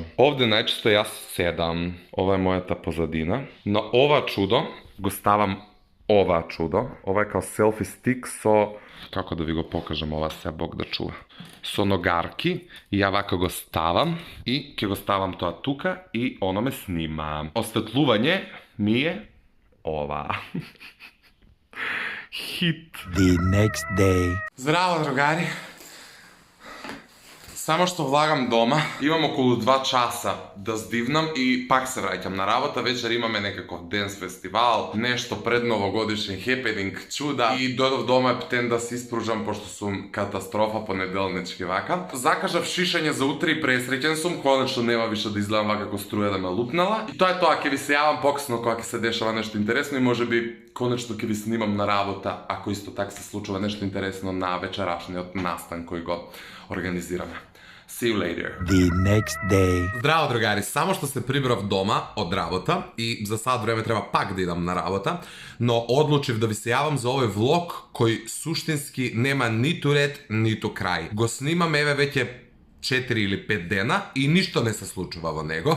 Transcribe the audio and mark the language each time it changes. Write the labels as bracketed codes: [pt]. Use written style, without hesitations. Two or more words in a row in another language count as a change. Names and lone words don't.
[mk] Овде најчесто јас седам, ова е мојата позадина, но ова чудо го ставам ова чудо, ова е као селфи стик со, како да ви го покажам ова се, Бог да чува, со ногарки, и ја вака го ставам и ќе го ставам тоа тука и оно ме снима. Осветлување ми е ова. Хит. [en] The next day. [mk] Здраво, другари! Само што влагам дома, имам околу 2 часа да здивнам и пак се враќам на работа. Вечер имаме некаков денс фестивал, нешто пред новогодишен хепенинг, чуда и дојдов дома птен да се испружам пошто сум катастрофа понеделнички вака. Закажав шишење за утре и пресреќен сум, конечно нема више да изгледам вака како струја да ме лупнала. И тоа е тоа, ќе ви се јавам покасно кога ќе се дешава нешто интересно и можеби конечно ќе ви снимам на работа ако исто така се случува нешто интересно на вечерашниот настан кој го организираме. [en] See you later. The next day. [mk] Здраво, другари, само што се прибрав дома од работа и за сад време треба пак да идам на работа, но одлучив да ви се јавам за овој влог кој суштински нема ниту ред, ниту крај. Го снимам еве веќе 4 или 5 дена и ништо не се случува во него.